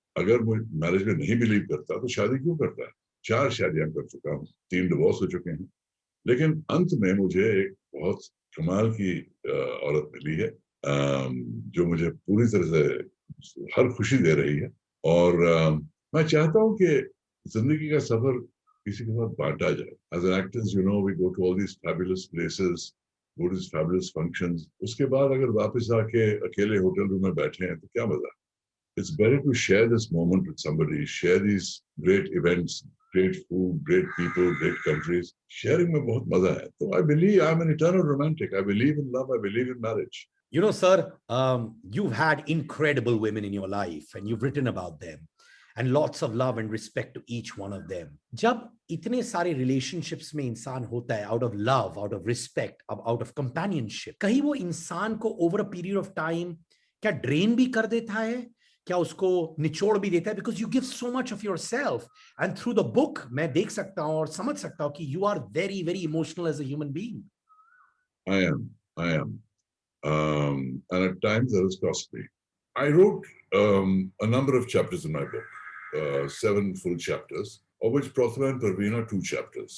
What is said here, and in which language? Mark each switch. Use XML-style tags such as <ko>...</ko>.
<hi>अगर मुझे मैरिज में नहीं बिलीव करता तो शादी क्यों करता है? 4 शादियां कर चुका हूँ, 3 डिवोर्स हो चुके हैं, लेकिन अंत में मुझे एक बहुत कमाल की औरत मिली है, जो मुझे पूरी तरह से हर खुशी दे रही है। और मैं चाहता हूँ कि जिंदगी का सफर किसी के साथ बांटा जाए।</hi> <en>As an actors, you know, we go to all these fabulous places, go to these fabulous functions.</en> <hi>उसके बाद अगर वापस आके अकेले होटल रूम में बैठे हैं तो क्या मजा?</hi> <en>It's better to share this moment with somebody, share these great events, great food, great people, great countries.</en> <hi>Sharing में बहुत मजा है।</hi> <en>तो I believe I'm an eternal romantic. I believe in love. I believe in marriage. Sir, you've had incredible women in your life and you've written about them and lots of love and respect to each one of them.</en> <hi>जब इतने सारे relationships में इंसान होता है,</hi> <en>out of love, out of respect, out of companionship,</en> <hi>कहीं वो इंसान को</hi> <en>over a period of time</en> <hi>क्या drain भी कर देता है? क्या उसको निचोड़ भी देता है?</hi> <en>Because you give so much of yourself, and through the book</en> <hi>मैं देख सकता हूँ और समझ सकता हूँ कि</hi> <en>you are very, very emotional as a human being. I am. I am. And at times that is costly. I wrote a number of chapters in my book, 7 full chapters, of which Prathama and Parveen are 2 chapters.</en>